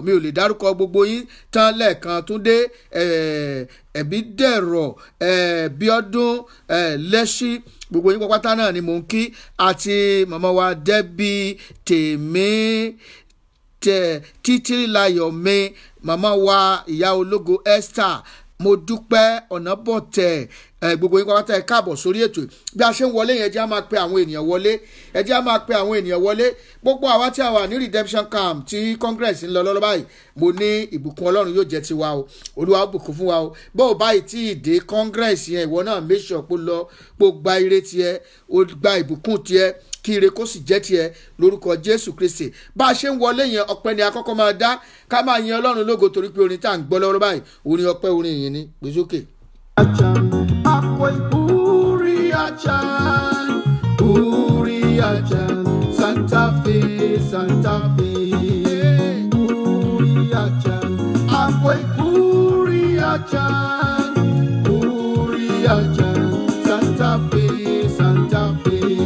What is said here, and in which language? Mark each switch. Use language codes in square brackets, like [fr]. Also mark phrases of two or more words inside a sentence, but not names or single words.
[yo] mi ò lè dárúkọ gbogbo yín tán lẹ́ẹ̀kan. Túndé Ẹ̀bídẹ̀rọ̀ Bíọ́dún Lẹ́ṣí gbogbo yín pápátá náà ni mò ń kí àti màmá wa Debbie Tèmí Títílayọ̀ mi màmá wa ìyá ológo Esther mo dúpẹ́ Ọ̀nàbọ̀tẹ̀ gbogbo yín pátá ẹ káàbọ̀ sórí ètò. bí a ṣe ń wọlé yẹn ẹ jẹ́ á máa pe àwọn ènìyàn wọlé gbogbo àwa tí a wà ní redemption camp tí congress ń lọ lọ́lọ́ báyìí mo ní ìbùkún Ọlọ́run yóò jẹ́ tiwa o Olúwa bùkún fún wa o. bó o báyìí tí ìdè congress yẹn ìwọ náà [en] make sure [yo] pé lọ pé o gba ire tiẹ̀ o gba ìbùkún tiẹ̀ kí ire kó sì jẹ́ tiẹ̀ lórúkọ Jésù Kristi. bá a ṣe ń wọlé yẹn ọpẹ́ ni àkọ́kọ́ máa dá ká máa yin Ọlọ́run lógo torí pé orin tá à ń gbọ́ lọ́wọ́ báyìí orin ọpẹ́ orin ìyìn ni gbé sókè. Santa Fe, Santa Fe, Uriachan, Akwai Uriachan, Santa Fe, Santa Fe.